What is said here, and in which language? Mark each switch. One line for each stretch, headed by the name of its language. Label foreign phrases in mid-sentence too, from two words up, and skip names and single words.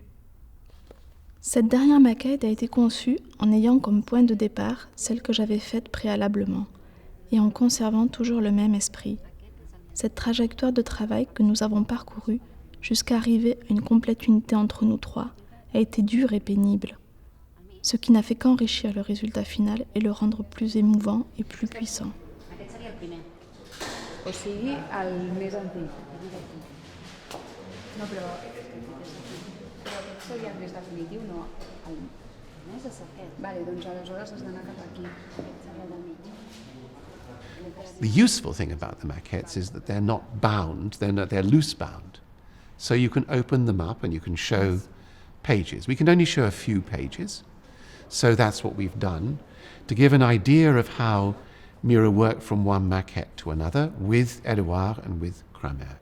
French: Cette dernière maquette a été conçue en ayant comme point de départ celle que j'avais faite préalablement, et en conservant toujours le même esprit. Cette trajectoire de travail que nous avons parcourue jusqu'à arriver à une complète unité entre nous trois a été dure et pénible, ce qui n'a fait qu'enrichir le résultat final et le rendre plus émouvant et plus puissant.
Catalan: Aquest seria el primer. O sigui, el més antic. No, però aquest seria el més definitiu, no? El més és aquest. Vale, doncs aleshores has d'anar cap aquí. Aquest seria el del mig.
English: The useful thing about the maquettes is that they're not bound, they're loose bound. So you can open them up and you can show pages. We can only show a few pages. So that's what we've done, to give an idea of how Miró worked from one maquette to another with Éluard and with Cramer.